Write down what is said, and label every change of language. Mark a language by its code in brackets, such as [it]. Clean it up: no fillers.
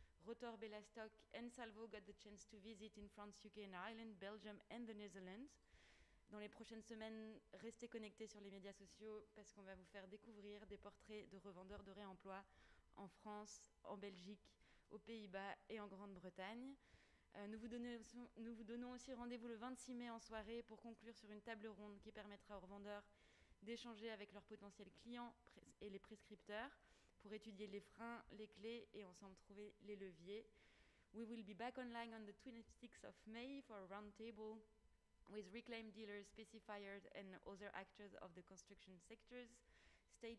[en] Rotor, Bellastock and Salvo got the chance to visit in France, UK and Ireland, Belgium and the Netherlands. [fr] Dans les prochaines semaines, restez connectés sur les médias sociaux parce qu'on va vous faire découvrir des portraits de revendeurs de réemploi en France, en Belgique, aux Pays-Bas et en Grande-Bretagne. Nous vous donnons aussi rendez-vous le 26 mai en soirée pour conclure sur une table ronde qui permettra aux revendeurs d'échanger avec leurs potentiels clients et les prescripteurs pour étudier les freins, les clés et ensemble trouver les leviers. [en] We will be back online on the 26th of May for a roundtable with reclaimed dealers, specifiers and other actors of the construction sectors. Stay tuned and see you soon. Bye.